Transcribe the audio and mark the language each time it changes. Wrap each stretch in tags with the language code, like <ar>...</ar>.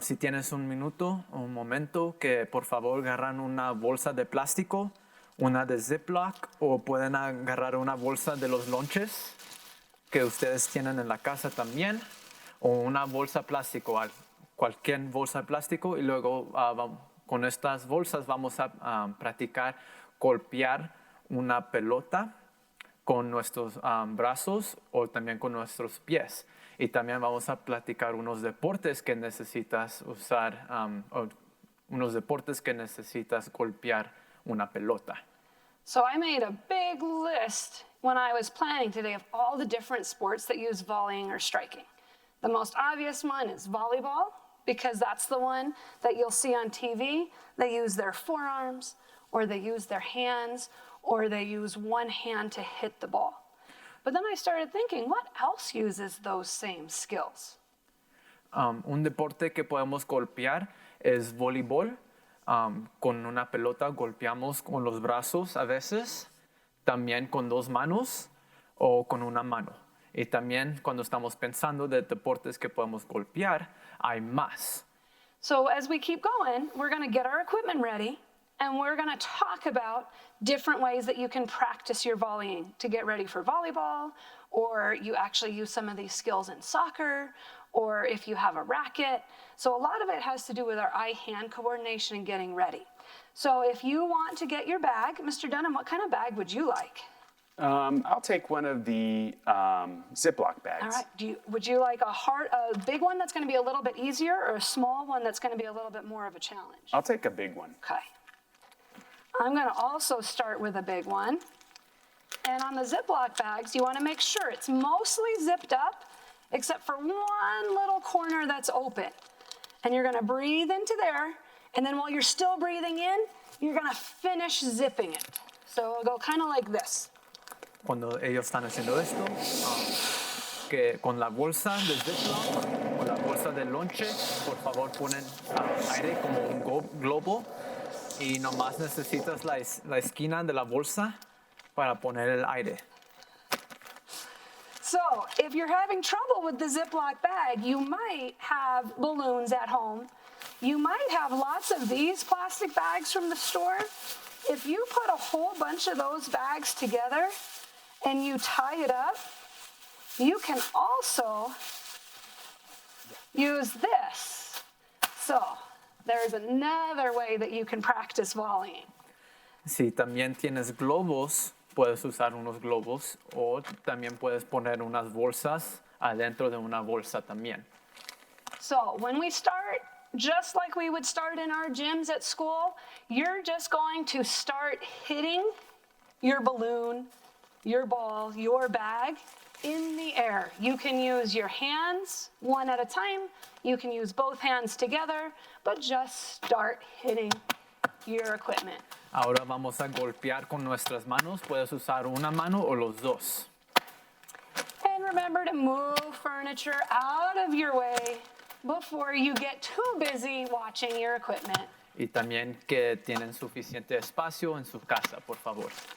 <es>Si tienes un momento, que por favor agarran una bolsa de plástico, una de Ziploc, o pueden agarrar una bolsa de los lonches que ustedes tienen en la casa también, o una bolsa plástico, cualquier bolsa de plástico, y luego con estas bolsas vamos a practicar golpear una pelota con nuestros brazos o también con nuestros pies. Y también vamos a platicar unos deportes que necesitas usar, o unos deportes que necesitas golpear una pelota.</es> <en>So I made a big list when I was planning today of all the different sports that use volleying or striking. The most obvious one is volleyball, because that's the one that you'll see on TV. They use their forearms, or they use their hands, or they use one hand to hit the ball. But then I started thinking, what else uses those same skills?</en> <es>Un deporte que podemos golpear es voleibol. Con una pelota golpeamos con los brazos a veces, también con dos manos o con una mano. Y también cuando estamos pensando de deportes que podemos golpear, hay más.</es> <en>So as we keep going, we're going to get our equipment ready, and we're going to talk about different ways that you can practice your volleying to get ready for volleyball, or you actually use some of these skills in soccer, or if you have a racket. So a lot of it has to do with our eye-hand coordination and getting ready. So if you want to get your bag, Mr. Dunham, what kind of bag would you like? I'll take one of the Ziploc bags. All right, would you like a big one that's going to be a little bit easier, or a small one that's going to be a little bit more of a challenge? I'll take a big one. Okay. I'm going to also start with a big one. And on the Ziploc bags, you want to make sure it's mostly zipped up, except for one little corner that's open. And you're going to breathe into there, and then while you're still breathing in, you're going to finish zipping it. So it'll go kind of like this.</en> <es>Cuando ellos están haciendo esto, que con la bolsa de Ziploc o la bolsa de lonche, por favor ponen aire como un globo y nomás necesitas la esquina de la bolsa para poner el aire.</es> <en>So if you're having trouble with the Ziploc bag, you might have balloons at home. You might have lots of these plastic bags from the store. If you put a whole bunch of those bags together and you tie it up, you can also use this. So there's another way that you can practice volleying.</en> <es>Si también tienes globos, puedes usar unos globos o también puedes poner unas bolsas adentro de una bolsa también.</es> <en>So when we start, just like we would start in our gyms at school, you're just going to start hitting your balloon, your ball, your bag in the air. You can use your hands one at a time. You can use both hands together, but just start hitting your equipment.</en> <es>Ahora vamos a golpear con nuestras manos. Puedes usar una mano o los dos.</es> <en>And remember to move furniture out of your way before you get too busy watching your equipment.</en> <es>Y también que tienen suficiente espacio en su casa, por favor.</es>